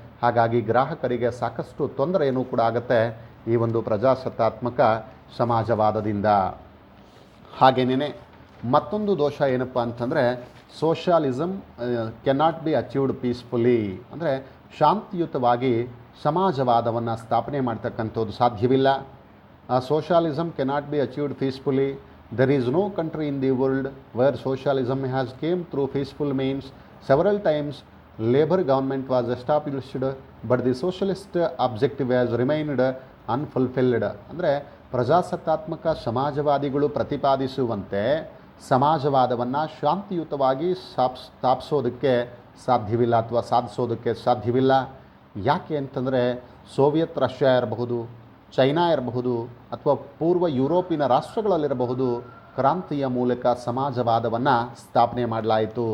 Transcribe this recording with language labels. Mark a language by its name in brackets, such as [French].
[Kannada] ಹಾಗಾಗಿ ಗ್ರಾಹಕರಿಗೆ ಸಾಕಷ್ಟು ತೊಂದರೆಯೂ ಕೂಡ ಆಗುತ್ತೆ ಈ ಒಂದು ಪ್ರಜಾಸತ್ತಾತ್ಮಕ ಸಮಾಜವಾದದಿಂದ. ಹಾಗೇನೇ ಮತ್ತೊಂದು ದೋಷ ಏನಪ್ಪ ಅಂತಂದರೆ [English] Socialism cannot be achieved peacefully. [Kannada] ಅಂದರೆ ಶಾಂತಿಯುತವಾಗಿ ಸಮಾಜವಾದವನ್ನು ಸ್ಥಾಪನೆ ಮಾಡ್ತಕ್ಕಂಥದ್ದು ಸಾಧ್ಯವಿಲ್ಲ. [English] Socialism cannot be achieved peacefully. There is no country in the world where socialism has came through peaceful means. Several times labor government was established but the socialist objective has remained unfulfilled. [Kannada] ಅಂದರೆ ಪ್ರಜಾಸತ್ತಾತ್ಮಕ ಸಮಾಜವಾದಿಗಳು ಪ್ರತಿಪಾದಿಸುವಂತೆ ಸಮಾಜವಾದವನ್ನು ಶಾಂತಿಯುತವಾಗಿ ಸ್ಥಾಪಿಸೋದಕ್ಕೆ ಸಾಧ್ಯವಿಲ್ಲ ಅಥವಾ ಸಾಧಿಸೋದಕ್ಕೆ ಸಾಧ್ಯವಿಲ್ಲ. ಯಾಕೆ ಅಂತಂದರೆ Soviet Russia ಇರಬಹುದು, China ಇರಬಹುದು ಅಥವಾ ಪೂರ್ವ ಯುರೋಪಿನ ರಾಷ್ಟ್ರಗಳಲ್ಲಿರಬಹುದು, ಕ್ರಾಂತಿಯ ಮೂಲಕ ಸಮಾಜವಾದವನ್ನು ಸ್ಥಾಪನೆ ಮಾಡಲಾಯಿತು.